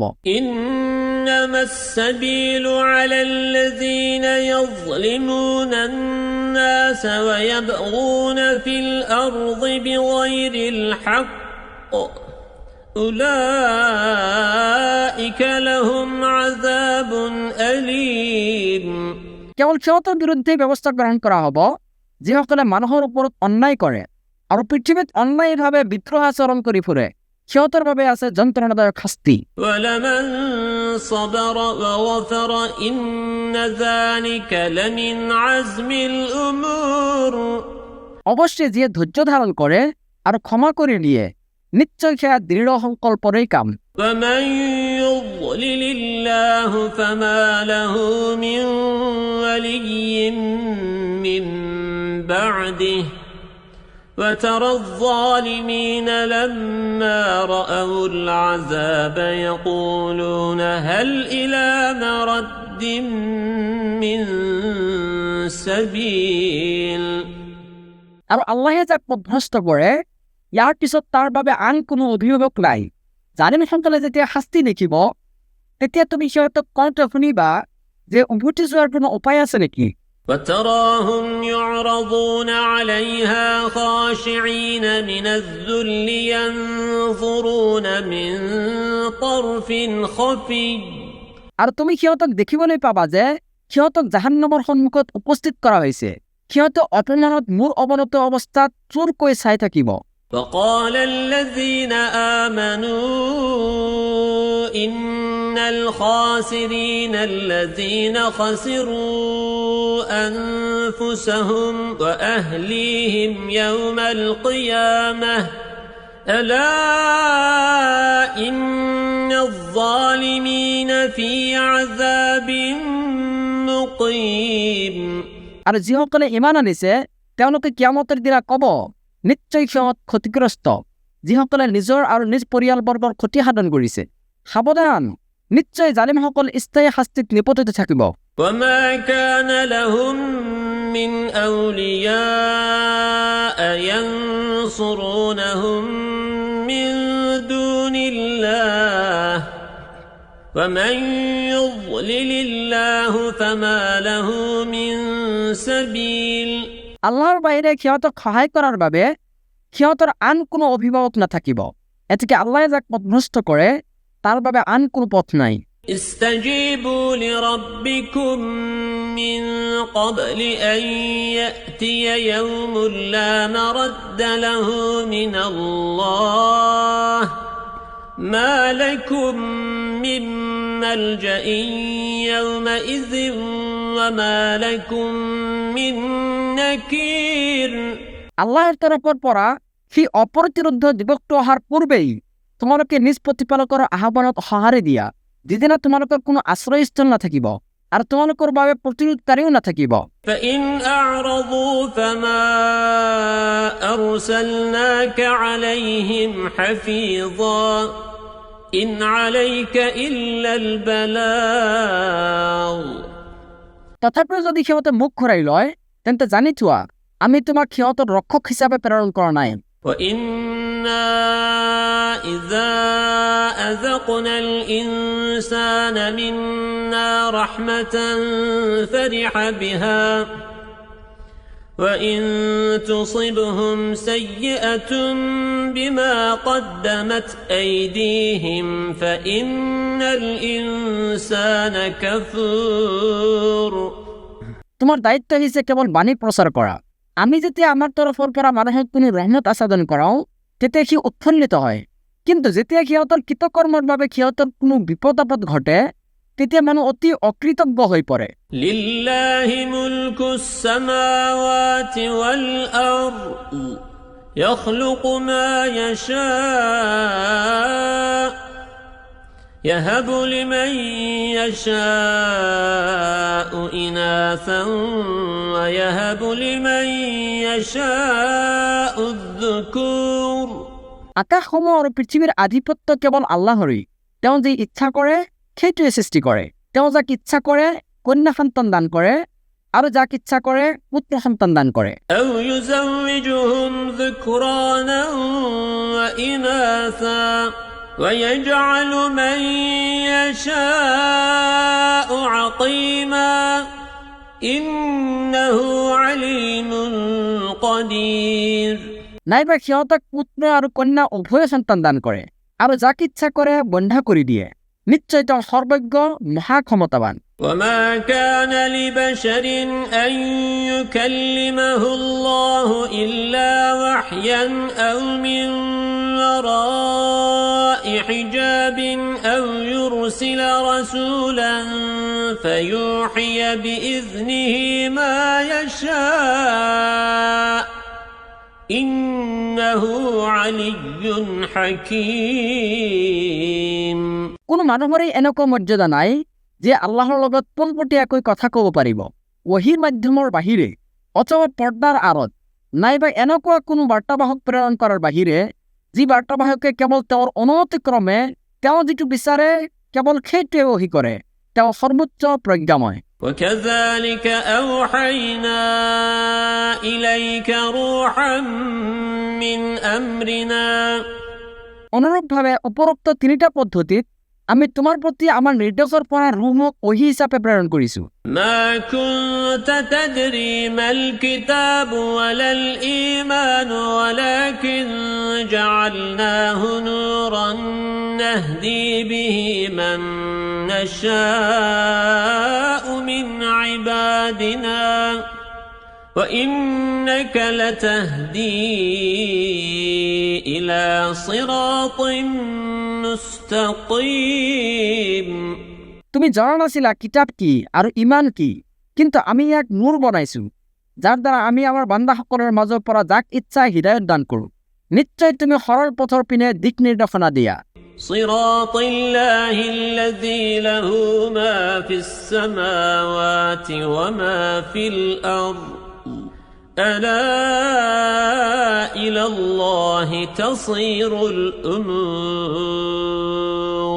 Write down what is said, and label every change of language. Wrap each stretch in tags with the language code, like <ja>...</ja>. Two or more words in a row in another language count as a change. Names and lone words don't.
<ar>إنما السبيل على الذين يظلمون الناس ويبغون في الأرض بغير الحق أولئك لهم عذاب أليم</ar> <as>কেৱল সিহঁতৰ বিৰুদ্ধে ব্যৱস্থা গ্ৰহণ কৰা হ'ব যিসকলে মানুহৰ ওপৰত অন্যায় কৰে আৰু পৃথিৱীত অন্যায়ভাৱে বিদ্ৰোহ আচৰণ কৰি ফুৰে সিহঁতৰ বাবে আছে যন্ত্ৰণাদায়ক শাস্তি</as> <ar>ولمن صبر وغفر إن ذلك لمن عزم الأمور</ar> <as>অৱশ্যে যিয়ে ধৈৰ্য ধাৰণ কৰে আৰু ক্ষমা কৰি দিয়ে নিশ্চয় সেয়া দৃঢ় সংকল্পৰেই কাম</as> <ar>ومن يضلل الله فما له من ولي من بعده وترى الظالمين لما رأوا العذاب يقولون هل إلى مرد من سبيل</ar> <as>আৰু আল্লাহে যাক পথভ্ৰষ্ট কৰে ইয়াৰ পিছত তাৰ বাবে আন কোনো অভিভাৱক নাই জালিমসকলে যেতিয়া শাস্তি দেখিব তেতিয়া তুমি সিহঁতক কওঁতে শুনিবা যে উভতি যোৱাৰ কোনো উপায় আছে নেকি</as> <ar>وتراهم يعرضون عليها خاشعين من الذل ينظرون من طرف خفي</ar> <as>আৰু তুমি সিহঁতক দেখিবলৈ পাবা যে সিহঁতক জাহান্নামৰ সন্মুখত উপস্থিত কৰা হৈছে সিহঁতে অপমানত মূৰ অৱনত অৱস্থাত চুৰকৈ চাই থাকিব</as> <ar>وقال الذين آمنوا إن الخاسرين الذين خسروا أنفسهم وأهليهم يوم القيامة ألا إن الظالمين في عذاب مقيم</ar> <as>আৰু যিসকলে ইমান আনিছে তেওঁলোকে কিয়ামতৰ দিনা ক'ব নিশ্চয় সিহঁত ক্ষতিগ্ৰস্ত যিসকলে নিজৰ আৰু নিজ পৰিয়ালবৰ্গৰ ক্ষতি সাধন কৰিছে। সাৱধান, নিশ্চয় জালিমসকল স্থায়ী শাস্তিত নিপতিত থাকিব।</as> <ar>وما كان لهم من أولياء ينصرونهم من دون الله ومن يضلل الله فما له من سبيل।</ar> <as>আল্লাহৰ বাহিৰে সিহঁতক সহায় কৰাৰ বাবে সিহঁতৰ আন কোনো অভিভাৱক নাথাকিব। এতেকে আল্লাহে যাক পথভ্ৰষ্ট কৰে তাৰ বাবে আন কোনো পথ নাই।</as> <ar>استجيبوا لربكم من قبل أن يأتي يوم لا مرد له من الله ما لكم من ملجأ يومئذ وما لكم من نكير।</ar> <as>আল্লাহৰ তৰফৰ পৰা সি অপ্ৰতিৰোধ দিৱসটো অহাৰ পূৰ্বেই তোমালোকে নিজ প্ৰতিপালকৰ আহ্বানত সঁহাৰি দিয়া, যিদিনা তোমালোকৰ কোনো আশ্ৰয়স্থল নাথাকিব আৰু তোমালোকৰ বাবে প্ৰতিৰোধকাৰীও নাথাকিব।</as> <ar>فإن أعرضوا فما أرسلناك عليهم حفيظا إن عليك إلا البلاغ।</ar> <as>তথাপিও যদি সিহঁতে মুখ ঘূৰাই লয় তেন্তে জানি থোৱা আমি তোমাক সিহঁতৰ ৰক্ষক হিচাপে প্ৰেৰণ কৰা নাই।</as> <ar>وإنا إذا أذقنا الإنسان منا رحمة فرح بها وإن تصبهم سيئة بما قدمت أيديهم فإن الإنسان كفور।</ar> <as>তোমাৰ দায়িত্ব হৈছে কেৱল বাণী প্ৰচাৰ কৰা। আমি যেতিয়া আমাৰ তৰফৰ পৰা মানুহক কোনো ৰহমত আস্বাদন কৰাওঁ তেতিয়া সি উৎফুল্লিত হয়, কিন্তু যেতিয়া সিহঁতৰ কৃতকৰ্মৰ বাবে সিহঁতৰ কোনো বিপদ আপদ ঘটে তেতিয়া মানুহ অতি অকৃতজ্ঞ হৈ পৰে।</as> <ar>لله ملك السماوات والأرض يخلق ما يشاء يهب لمن يشاء إناثا ويهب لمن يشاء الذكور।</ar> <as>আকাশসমূহ আৰু পৃথিৱীৰ আধিপত্য কেৱল আল্লাহৰেই। তেওঁ যি ইচ্ছা কৰে সেইটোৱে সৃষ্টি কৰে। তেওঁ যাক ইচ্ছা কৰে কন্যা সন্তান দান কৰে আৰু যাক ইচ্ছা কৰে পুত্ৰ সন্তান দান কৰে।</as> <ar>أو يزوجهم ذكرانا وإناثا ويجعل من يشاء عقيما إنه عليم قدير।</ar> <as>নাইবা সিহঁতক পুত্ৰ আৰু কন্যা উভয় সন্তান দান কৰে আৰু যাক ইচ্ছা কৰে বন্ধা কৰি দিয়ে। নিশ্চয় তেওঁ সৰ্বজ্ঞ মহাক্ষমতাবান।</as> <ar>وما كان لبشر أن يكلمه الله إلا وحيا أو من وراء حجاب أو يرسل رسولا فيوحي بإذنه ما يشاء إنه علي حكيم।</ar> <as>কোনো মানুহৰেই এনেকুৱা মৰ্যাদা নাই যে আল্লাহৰ লগত পোনপটীয়াকৈ কথা ক'ব পাৰিব ৱহীৰ মাধ্যমৰ বাহিৰে অথবা পৰ্দাৰ আঁৰত, নাইবা এনেকুৱা কোনো বাৰ্তাবাহক প্ৰেৰণ কৰাৰ বাহিৰে যি বাৰ্তাবাহকে কেৱল তেওঁৰ অনুমতিক্ৰমে তেওঁ যিটো বিচাৰে কেৱল সেইটোৱে ৱহী কৰে। তেওঁ সৰ্বোচ্চ প্ৰজ্ঞাময়।</as> <ar>وكذلك أوحينا إليك روحا من أمرنا।</ar> <as>অনুৰূপভাৱে উপৰোক্ত তিনিটা পদ্ধতিত আমি তোমাৰ প্ৰতি আমাৰ নিৰ্দেশৰ পৰা ৰুহক ৱহী হিচাপে প্ৰেৰণ কৰিছো।</as> <ar>ما كنت تدري ما الكتاب ولا الإيمان ولكن جعلناه نورا نهدي به من نشاء من عبادنا وإنك لتهدي إلى صراط مستقيم।</ar> <as>তুমি জনা নাছিলা কিতাপ কি আৰু ইমান কি, কিন্তু আমি ইয়াক নূৰ বনাইছো যাৰ দ্বাৰা আমি আমাৰ বান্দাসকলৰ মাজৰ পৰা যাক ইচ্ছা হৃদায়ত দান কৰো। নিশ্চয় তুমি সৰল পথৰ পিনে দিক নিৰ্দেশনা দিয়া।</as> <ar>صراط الله الذي له ما في السماوات وما في الأرض ألا إلى الله تصير الأمور</ar>